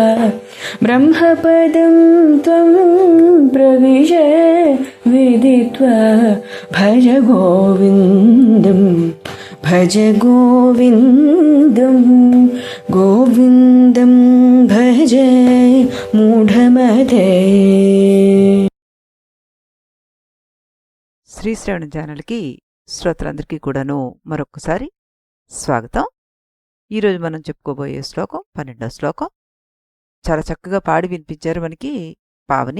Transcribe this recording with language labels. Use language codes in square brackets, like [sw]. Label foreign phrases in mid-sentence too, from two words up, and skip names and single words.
[sa] ब्रह्मपदं त्वं प्रविश विदित्वा। भज गोविन्दं भज गोविन्दं गोविन्दं भज मूढमते। [te] శ్రీశ్రవణ ఛానల్కి శ్రోతలందరికీ కూడాను మరొకసారి స్వాగతం. ఈరోజు మనం చెప్పుకోబోయే శ్లోకం 12వ శ్లోకం. చాలా చక్కగా పాడి వినిపించారు మనకి పావని.